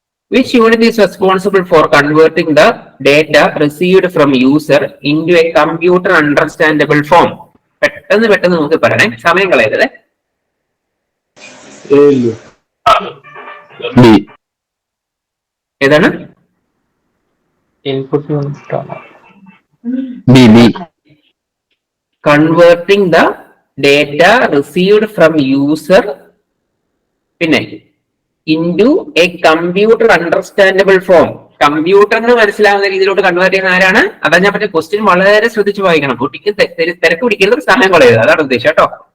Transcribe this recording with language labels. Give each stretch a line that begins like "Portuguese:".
English: Which unit is responsible for converting the data received from user into a computer understandable form?
Malayalam: പെട്ടെന്ന് നമുക്ക് പറയണേ, സമയം കളയരുത്. ഏതാണ്? ഇൻപുട്ട് യൂണിറ്റ് ആണ്.
English: Converting the data received from user പിന്നെ into a computer understandable form.
Malayalam: കമ്പ്യൂട്ടറിന് മനസ്സിലാവുന്ന രീതിയിലോട്ട് കൺവേർട്ട് ചെയ്യുന്ന ആരാണ്? അതാ ഞാൻ പറഞ്ഞ ക്വസ്റ്റ്യൻ വളരെ ശ്രദ്ധിച്ച് വായിക്കണം. കുട്ടിക്ക് തിരക്ക് പിടിക്കുന്നത് സമയം കളയരുത്, അതാണ് ഉദ്ദേശം കേട്ടോ.